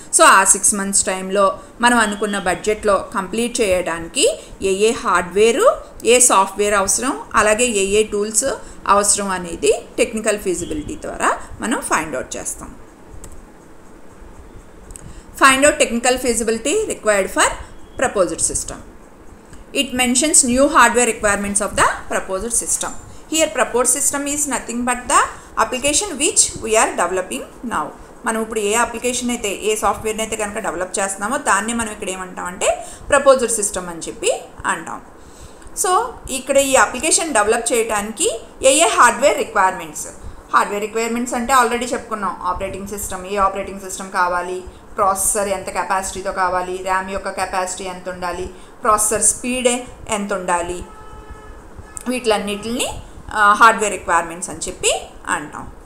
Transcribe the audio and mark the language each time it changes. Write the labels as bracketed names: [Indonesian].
[Telugu] So ఆ 6 months టైంలో మనం అనుకున్న బడ్జెట్లో కంప్లీట్ చేయడానికి ఏ హార్డ్వేరు, ఏ సాఫ్ట్వేర్ అవసరం, అలాగే ఏ టూల్స్ అవసరం అనేది టెక్నికల్ ఫీజిబిలిటీ ద్వారా మనం ఫైండ్ అవుట్ చేస్తాం. [English] Find out technical feasibility required for proposed system. It mentions new hardware requirements of the proposed system. Here proposed system is nothing but the application which we are developing now. [Telugu] మనం ఇప్పుడు ఏ application అయితే ఏ సాఫ్ట్వేర్ని అయితే కనుక develop చేస్తున్నామో దాన్ని మనం ఇక్కడ ఏమంటామంటే ప్రపోజ్డ్ సిస్టమ్ అని చెప్పి అంటాం. సో ఇక్కడ ఈ అప్లికేషన్ డెవలప్ చేయడానికి ఏ హార్డ్వేర్ రిక్వైర్మెంట్స్ అంటే ఆల్రెడీ చెప్పుకున్నాం. ఆపరేటింగ్ సిస్టమ్, ఏ ఆపరేటింగ్ సిస్టమ్ కావాలి, ప్రాసెసర్ ఎంత కెపాసిటీతో కావాలి, ర్యామ్ యొక్క కెపాసిటీ ఎంత ఉండాలి, ప్రాసెసర్ స్పీడ్ ఎంత ఉండాలి, వీటిలన్నిటిని హార్డ్వేర్ రిక్వైర్మెంట్స్ అని చెప్పి అంటాం.